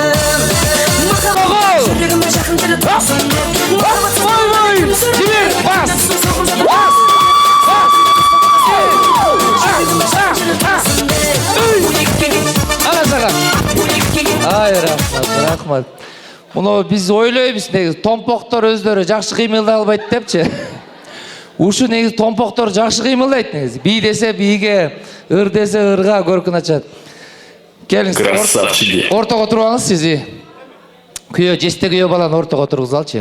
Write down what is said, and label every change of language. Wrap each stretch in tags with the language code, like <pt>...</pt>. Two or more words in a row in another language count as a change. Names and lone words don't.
<kk>Жүрегіме жақын келіп тұрсын. Ой, жібер, бас. Ана саған. Ай, рахмат.</kk> <ky>Муну биз ойлойбуз негизи томпоктор өздөрү жакшы кыймылдай албайт депчи. Ушу негизи томпоктор жакшы кыймылдайт негизи. Би десе биге, ыр десе ырга көркүн ачат. Келиңиз. Ортого туруп алыңыз сизи. Күйөө жесте күйөө баланы ортого тургузалчы.</ky>